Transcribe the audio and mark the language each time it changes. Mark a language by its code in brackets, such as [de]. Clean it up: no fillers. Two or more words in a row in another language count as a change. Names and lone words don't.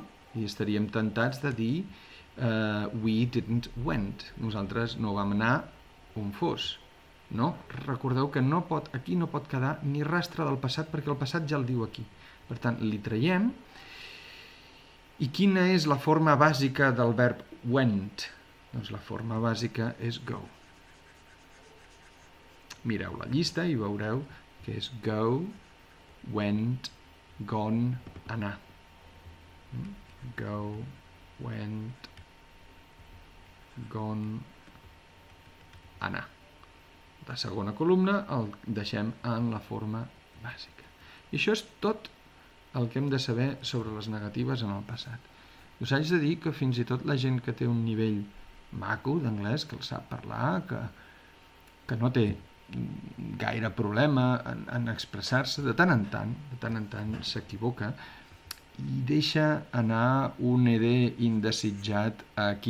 [ca] I estaríem tentats de dir [en] we didn't went. [ca] Nosaltres no vam anar on fos. No? Recordeu que aquí no pot quedar ni rastre del passat perquè el passat ja el diu aquí. Per tant, li traiem. I quina és la forma bàsica del verb went? Doncs la forma bàsica és go. Mireu la llista i veureu que és [en] go, went, gone, [ca] anar. [en] Go, went, gone, [ca] anar. La segona columna el deixem en la forma bàsica. I això és tot el que hem de saber sobre les negatives en el passat. Us haig de dir que fins i tot la gent que té un nivell maco d'anglès, que el sap parlar, que no té gaire problema en expressar-se, de tant en tant s'equivoca i deixa anar un ed indesitjat aquí.